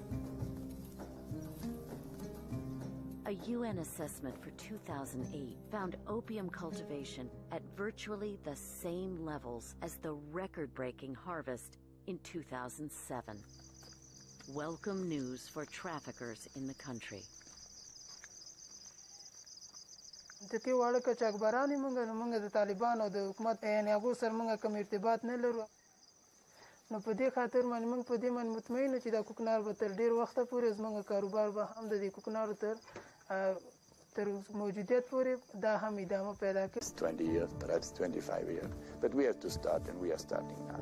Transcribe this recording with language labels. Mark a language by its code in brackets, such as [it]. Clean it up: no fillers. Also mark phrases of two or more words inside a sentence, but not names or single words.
[en] A UN assessment for 2008 found opium cultivation at virtually the same levels as the record-breaking harvest in 2007. Welcome news for traffickers in the country. [ps] دغه واړه کچاکبرانې موږ د طالبان او د حکومت یعنې هغو سره موږ کوم ارتباط نه لرو نو په دې خاطر باندې موږ په دې باندې مطمئن چې دا کوکنار به تر ډېر وخته پورې زموږ کاروبار به هم د دې کوکنارو تر موجودیت پورې دا هم ادامه پیدا کړي. [en] 20 years, perhaps 25 years. But we have to start, and we are starting now.